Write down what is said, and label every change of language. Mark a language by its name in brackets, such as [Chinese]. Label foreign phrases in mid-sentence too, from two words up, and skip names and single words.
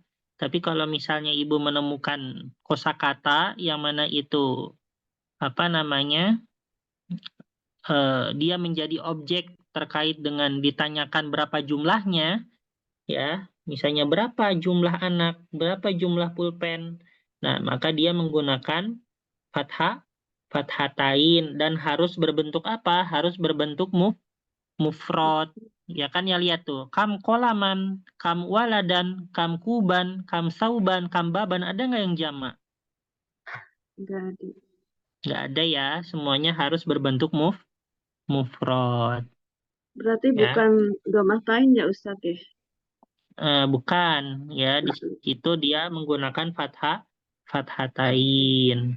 [Indonesian] Tapi kalau misalnya ibu menemukan kosakata yang mana itu apa namanya, dia menjadi objek terkait dengan ditanyakan berapa jumlahnya, ya, misalnya berapa jumlah anak, berapa jumlah pulpen. Nah, maka dia menggunakan fathatain dan harus berbentuk apa? Harus berbentuk mufrad. Ya kan ya lihat tuh. [Arabic] كم قلما، كم ولدا، كم كوبا، كم ثوبا، كم بابا. [Indonesian] Ada nggak yang jamak? Enggak ada. Nggak ada ya. Semuanya harus berbentuk mufrad. Berarti Ya. bukan domatain ya Ustadz ya? Bukan. Ya, di situ dia menggunakan fathatain.